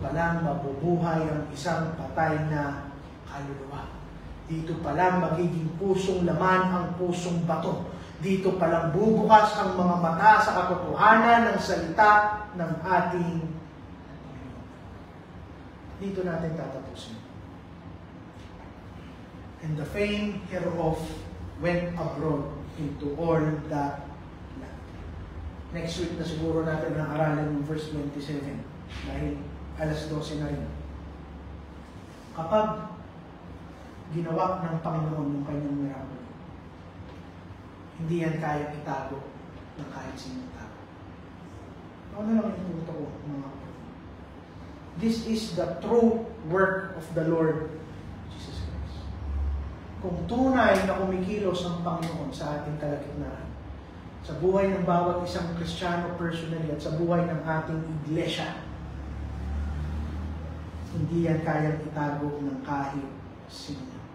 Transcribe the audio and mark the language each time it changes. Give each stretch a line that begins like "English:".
Filipino: pa lang mabubuhay ang isang patay na kaluluwa. Dito pa lang magiging pusong laman ang pusong bato. Dito pa lang bubukas ang mga mata sa katotohanan ng salita ng ating Panginoon. Dito natin tatapusin.
English: And the fame hereof went abroad into all that land.
Filipino: Next week na siguro natin ang aralan ng verse 27 dahil alas 12 na rin. Kapag ginawa ng Panginoon ng kanyang miracle, hindi yan kaya itago ng kahit sinong tao. Ano na lang yung punto ko, mga kapatid.
English: This is the true work of the Lord Jesus Christ.
Filipino: Kung tunay na kumikilos ang Panginoon sa ating kalagitnaan, sa buhay ng bawat isang Kristiyano personally at sa buhay ng ating iglesia, hindi yan kayang itago ng kahit sino.